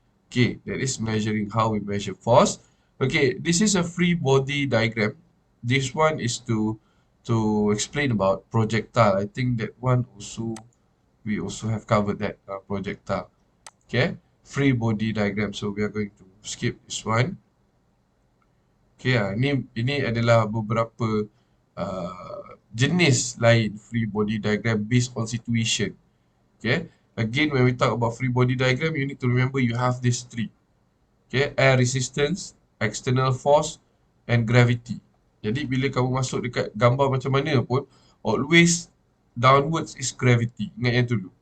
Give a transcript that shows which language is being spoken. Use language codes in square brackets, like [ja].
[en] Okay, that is measuring how we measure force. Okay, this is a free body diagram. This one is to explain about projectile. I think that one also, we also have covered that projectile. Okay, free body diagram. So we are going to skip this one. Okay, [ms] ini adalah beberapa jenis lain [en] free body diagram based on situation. Okay, again, when we talk about free body diagram, you need to remember you have these three. Okay, air resistance, external force, and gravity. [ms] Jadi bila kamu masuk dekat gambar macam mana pun, [en] always downwards is gravity. [ms] Ingat yang tu dulu.